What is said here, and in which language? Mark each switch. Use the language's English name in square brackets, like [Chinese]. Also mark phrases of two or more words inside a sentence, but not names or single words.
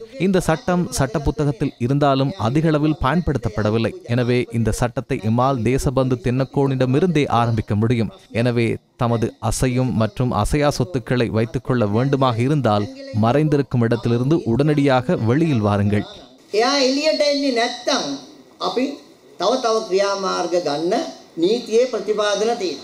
[Tamil] இந்த சட்டம் சட்ட புத்தகத்தில் இருந்தாலும் அதிக அளவில் பயன்படுத்தப்படவில்லை. எனவே இந்த சட்டத்தை எம்மால் தேசபந்து தென்னக்கோனிடமிருந்தே ஆரம்பிக்க முடியும். எனவே தமது அசையும் மற்றும் அசையா சொத்துக்களை வைத்துக் கொள்ள வேண்டுமாக இருந்தால் மறைந்திருக்கும் இடத்திலிருந்து உடனடியாக வெளியில் வாருங்கள். [Sinhala] එයා එළියට එන්නේ නැත්තම් අපි තව ක්‍රියාමාර්ග ගන්න නීතියේ ප්‍රතිපාදන තියෙනවා.